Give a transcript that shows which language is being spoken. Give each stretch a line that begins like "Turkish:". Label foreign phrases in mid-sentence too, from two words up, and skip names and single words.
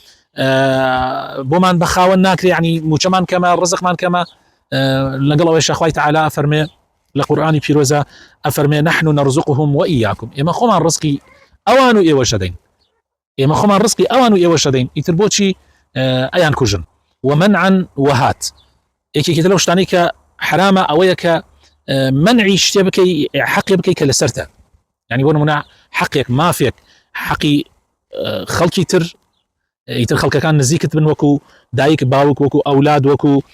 Central Kurdish: بۆمان بەخاوەن ناکرێ یعنی موچەمان کەمە ڕزقمان کەمە لەگەڵ ئەوەی خوای تعالی فەرمێ لە قورئانی پیرۆزە ئەفەرمێ نحن
Arabic: نرزقهم وإياكم
Central Kurdish: ئێمە خۆمان ڕزقی ئەوان و ئێوەش دەین ئێمە خۆمان ڕزقی ئەوان و ئێوەش دەین ئیتر بۆچی ئەیان کوژن
Arabic: ومنعا وهات
Central Kurdish: یەکێکی لەو شتانەی کە حرامە ئەوەیە کە منعی شتێ بکەی حەقی بکەی کە لەسەرتە يعني بۆ نمونە حەقێک مافێک حەقی خەڵکی تر ئیتر خەڵکەکان نزیکت بن وەکو دایک باوک وەکو ئەولاد وەکو